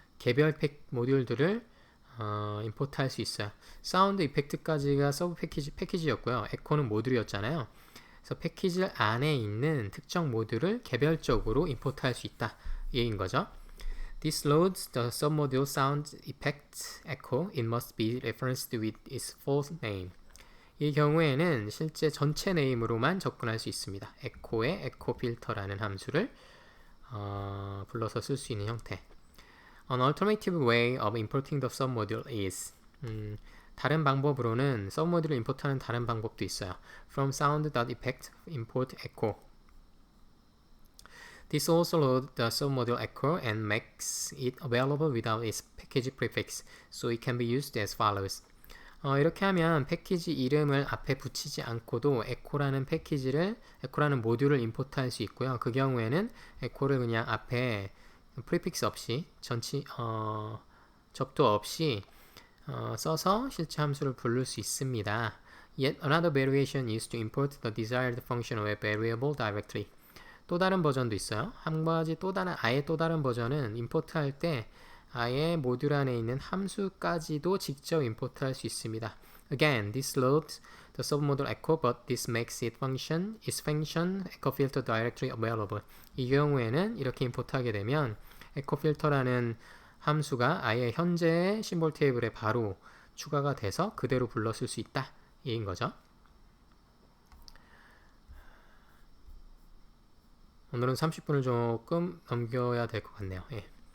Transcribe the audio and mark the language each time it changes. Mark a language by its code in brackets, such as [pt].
[ko] 개별 모듈들을 임포트할 수 있어요. 사운드 이펙트까지가 서브 패키지였고요. 에코는 모듈이었잖아요. 그래서 패키지 안에 있는 특정 모듈을 개별적으로 임포트할 수 있다. 이 얘기인 거죠. [en] This loads the submodule sound effect echo. It must be referenced with its full name. [ko] 이 경우에는 실제 전체 네임으로만 접근할 수 있습니다. 에코의 에코 필터라는 함수를 불러서 쓸 수 있는 형태. [en] An alternative way of importing the submodule is [ko] 다른 방법으로는 submodule을 임포트하는 다른 방법도 있어요. [en] From sound.effect import echo. This also loads the submodule echo and makes it available without its package prefix, so it can be used as follows. [ko] 이렇게 하면 패키지 이름을 앞에 붙이지 않고도 에코라는 모듈을 임포트할 수 있고요. 그 경우에는 에코를 그냥 앞에 프리픽스 없이 접도 없이 써서 실제 함수를 부를 수 있습니다. [en] Yet another variation is to import the desired function of a variable directly. [ko] 또 다른 버전도 있어요. 아예 또 다른 버전은 임포트할 때 아예 모듈 안에 있는 함수까지도 직접 임포트할 수 있습니다. [en] Again, this loads the submodule echo, but this makes its function echo filter directory available. [ko] 이 경우에는 이렇게 임포트하게 되면 echo filter라는 함수가 아예 현재의 심볼 테이블에 바로 추가가 돼서 그대로 불렀을 수 있다. 이인 거죠. 오늘은 30분을 조금 넘겨야 될 것 같네요. 예.